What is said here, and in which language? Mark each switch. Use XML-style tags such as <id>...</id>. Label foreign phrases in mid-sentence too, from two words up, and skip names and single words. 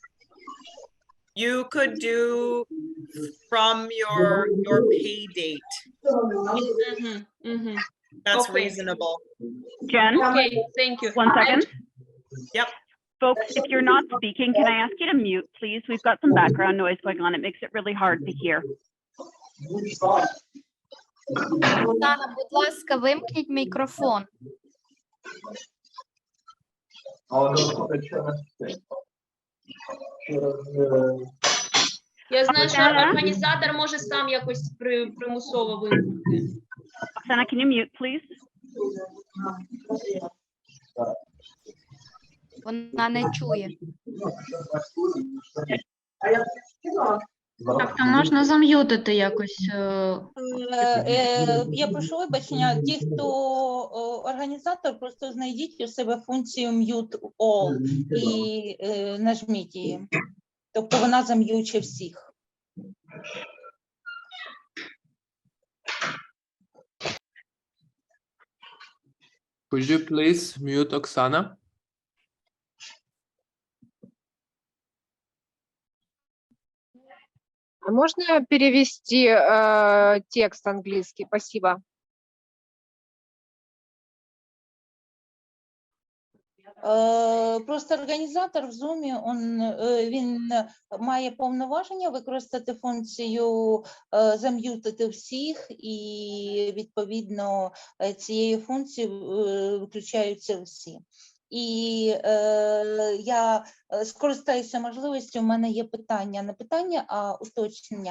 <en>You could do from your pay date. That's Okay. reasonable. Jen? Okay, thank you. 1 second. Yep. Folks, if you're not speaking, can I ask you to mute, please? We've got some background noise going on. It makes it really hard to hear.</en> <uk>Оксана, будь ласка, вимкніть мікрофон. Я знаю, що організатор може сам якось примусово вимкнути.</uk> <en>Оксана, can you mute, please?</en> <uk>Вона не чує. Тобто можна зам'ютити якось. Я прошу вибачення, ті, хто організатор, просто знайдіть у себе функцію Mute All і нажміть її. Тобто вона зам'юче всіх.</uk> <en>Could you please mute Oksana?</en> <ru>А можно перевести текст английский? Спасибо.</ru> <uk>Просто організатор в Zoom, він має повноваження використати функцію зам'ютити всіх, і відповідно цією функцією виключаються всі. І я скористаюся можливістю, у мене є питання, не питання, а уточнення.</uk>